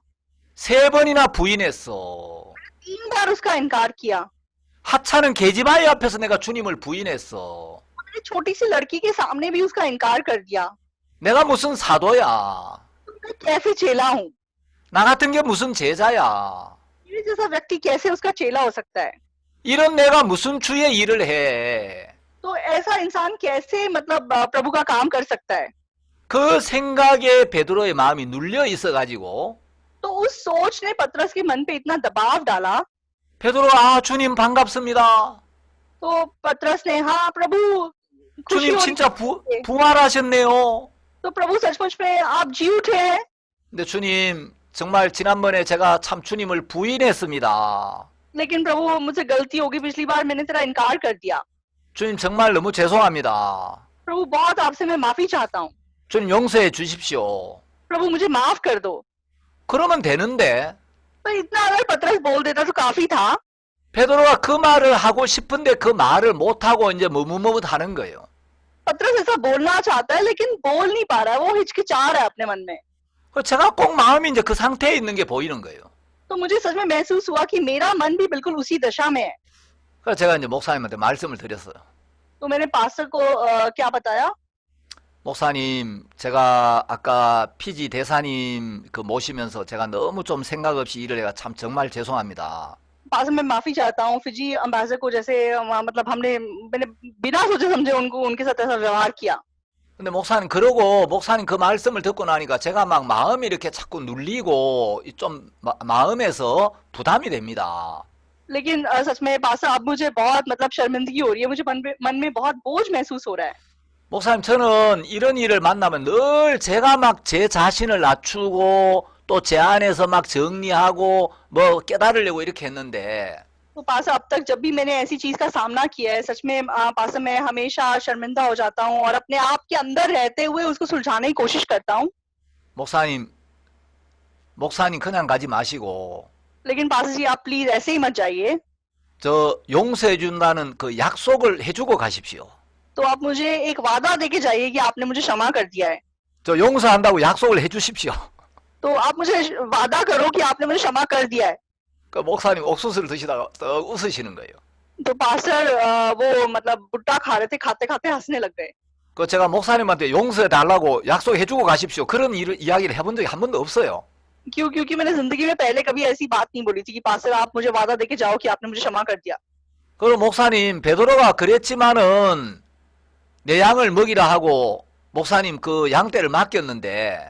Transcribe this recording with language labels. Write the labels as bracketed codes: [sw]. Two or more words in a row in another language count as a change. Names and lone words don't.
[ko] 3번이나 부인했어. [hi] 3 बार उसका इनकार किया, [ko] 하찮은 계집아이 앞에서 내가 주님을 부인했어. [hi] मैंने छोटी सी लड़की के सामने भी उसका इनकार कर दिया। [ko] 내가 무슨 사도야. [hi] मैं कैसे चेला हूँ, [ko] 나 같은 게 무슨 제자야. [hi] मेरे जैसा व्यक्ति कैसे उसका चेला हो सकता है। [ko] 이런 내가 무슨 주의 일을 해. [hi] तो ऐसा इंसान कैसे मतलब प्रभु का काम कर सकता है। [ko] 그 생각에 베드로의 마음이 눌려 있어가지고 [hi] तो उस सोच ने पतरस के मन पे इतना दबाव डाला, [ko] 베드로 아 주님 반갑습니다. [hi] तो पतरस ने हाँ प्रभु खुशी [ko] 주님 [hi] हो [ko] 진짜 [hi] रही है। [ko] 부활하셨네요. [hi] तो प्रभु सचमुच में आप जी उठे हैं। [ko] 근데 주님 정말 지난번에 제가 참 주님을 부인했습니다. [hi] लेकिन प्रभु मुझसे गलती होगी, पिछली बार मैंने तेरा इनकार कर दिया। [ko] 주님 정말 너무 죄송합니다. [hi] प्रभु बहुत आपसे मैं माफी चाहता हूँ, [ko] 주님 용서해 주십시오. [hi] प्रभु मुझे माफ कर दो। [ko] 그러면 되는데 [hi] तो इतना अगर पतरस बोल देता तो काफी था, [ko] 베드로가 그 말을 하고 싶은데 그 말을 못하고 이제 머뭇머뭇하는 거예요. [hi] पतरस ऐसा बोलना चाहता है लेकिन बोल नहीं पा रहा है, वो हिचकिचा रहा है अपने मन में। [ko] 제가 꼭 마음이 이제 그 상태에 있는 게 보이는 거예요. [hi] तो मुझे सच में महसूस हुआ कि मेरा मन भी बिल्कुल उसी दशा में है। [ko] 그래서 제가 이제 목사님한테 말씀을 드렸어요. [hi] तो मैंने पास्टर को क्या बताया, [ko] 목사님, 제가 아까 피지 대사님 그 모시면서 제가 너무 좀 생각 없이 일을 해가 참 정말 죄송합니다. [hi] पास्टर मैं माफी चाहता हूँ फिजी अम्बासडर को, जैसे मतलब मैंने बिना सोचे समझे उनके साथ ऐसा व्यवहार किया। [ko] 근데 목사님 그러고 목사님 그 말씀을 듣고 나니까 제가 막 마음이 이렇게 자꾸 눌리고 좀 마음에서 부담이 됩니다. [hi] लेकिन सच में पास्टर अब मुझे बहुत मतलब शर्मिंदगी हो रही है, मुझे मन में बहुत बोझ महसूस हो रहा है। [ko] 목사님 저는 이런 일을 만나면 늘 제가 막 제 자신을 낮추고 또 제 안에서 막 정리하고 뭐 깨달으려고 이렇게 했는데 [hi] तो पास्टर अब तक जब भी मैंने ऐसी चीज का सामना किया है, सच में पास्टर मैं हमेशा शर्मिंदा हो जाता हूँ और अपने आप के अंदर रहते हुए उसको सुलझाने की कोशिश करता हूँ। [ko] 목사님 그냥 가지 마시고 [hi] लेकिन पास्टर जी आप प्लीज ऐसे ही मत जाइए, [ko] 저 용서해 준다는 그 약속을 해주고 가십시오. [hi] तो आप मुझे एक वादा देके जाइए कि आपने मुझे क्षमा कर दिया है। [ko] 저 용서한다고 약속을 해주십시오. [hi] तो आप मुझे वादा करो कि आपने मुझे क्षमा कर दिया है। [ko] 그 목사님 옥수수를 드시다가 떡 웃으시는 거예요. [hi] तो पास्टर वो मतलब भुट्टा खा रहे थे, खाते खाते हंसने लग गए। [ko] 그 제가 목사님한테 용서해 달라고 약속해주고 가십시오. 그런 이야기를 해본 적이 한 번도 없어요. [hi] क्योंकि मैंने जिंदगी में पहले कभी ऐसी बात नहीं बोली थी कि पास्टर आप मुझे वादा देके जाओ कि आपने मुझे क्षमा कर दिया। [ko] 그럼 목사님 베드로가 그랬지만은 내 양을 먹이라 하고 목사님 그 양떼를 맡겼는데